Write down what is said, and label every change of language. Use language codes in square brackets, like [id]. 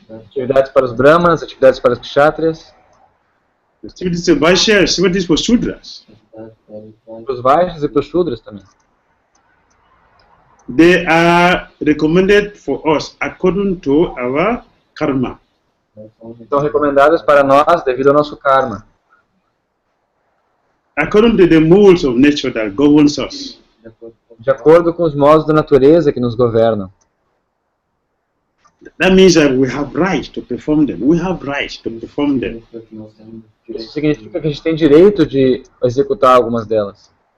[pt] Atividades para os Brahmanas, atividades para os Kshatriyas. [en] Activities for Vaishyas, activities for Shudras. [pt] Para os Vaishyas e para os Shudras também. [en] They are recommended for us according to our karma. [pt] São recomendadas para nós devido ao nosso karma. [en] According to the modes of nature that governs us. [pt] De acordo com os modos da natureza que nos governam. [en] That means that we have right to perform them. We have right to perform them. [pt] Isso significa que a gente tem direito de executar algumas delas.